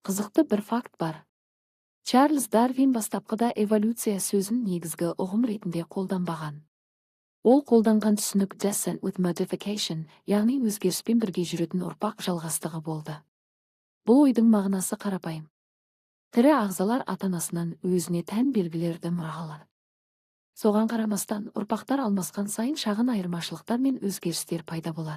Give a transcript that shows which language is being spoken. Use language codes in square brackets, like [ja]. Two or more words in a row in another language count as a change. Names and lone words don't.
[kk] Қызықты бір факт бар. Чарльз Дарвин бастапқыда эволюция сөзін негізгі ұғым ретінде қолданбаған. Ол қолданған түсінік [en] descent with modification, [kk] яғни өзгеріспен бірге жүретін ұрпақ жалғастығы болды. Бұл ойдың мағынасы қарапайым. Тірі ағзалар ата-анасынан өзіне тән белгілерді мұра алады. Соған қарамастан, ұрпақтар алмасқан сайын шағын айырмашылықтар мен өзгерістер пайда болады.